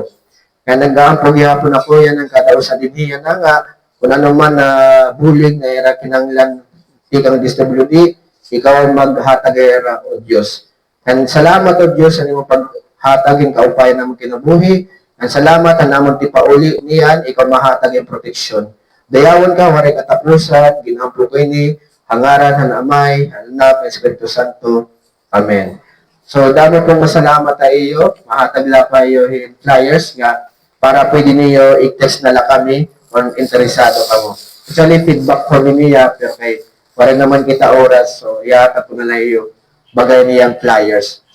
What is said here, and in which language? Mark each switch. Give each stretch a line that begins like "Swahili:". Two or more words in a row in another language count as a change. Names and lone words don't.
Waray: Kaya nag-aampog yapon ako yan ang kadausa din yan na nga, kung ano man na bulig na era kinanglan ikang DSWD, ikaw maghatag era o Diyos. And salamat o Diyos sa imong paghatagin kaupayan namon kinabuhi. And salamat ang namon ti pauli niyan ikaw mahatag ang proteksyon. Dayawon ka waray katapusan, ginampo ko ini, hangaran han Amay, han Anak, Espiritu Santo. Amen. So dami pong masalamat sa iyo, mahatag la pa iyo flyers nga para pwede niyo i-test na la kami kung interesado kamo. Actually, feedback kami niya, pero kay para naman kita oras, so iyakat ko na lang iyo bagay niyang flyers.